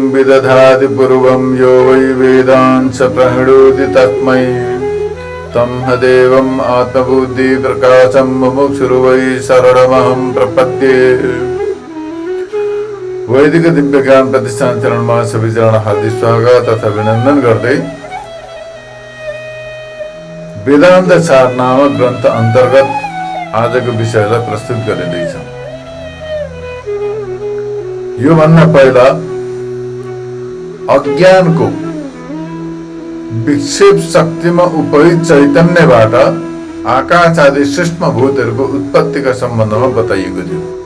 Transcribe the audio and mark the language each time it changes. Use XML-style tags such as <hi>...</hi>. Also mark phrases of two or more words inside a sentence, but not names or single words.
<sa>विदधाति पूर्वं यो वै वेदान् स प्रणोति तस्मै तमहदेवम् आत्मबुद्धि प्रकाशं मुमुक्षुर्वै शरणमहं प्रपद्ये।</sa> <ne>वैदिक दिव्य ज्ञान प्रतिष्ठान चरणमा सबैजना हार्दिक स्वागत तथा अभिनन्दन गर्दै वेदान्त सार नामक ग्रन्थ अन्तर्गत आजको विषयलाई प्रस्तुत गरिँदैछ। यो भन्दा पहिला अज्ञानको विक्षेप शक्तिमा उपहित चैतन्यबाट आकाश आदि सूक्ष्म भूतहरूको उत्पत्तिका सम्बन्धमा बताइएको थियो।</ne>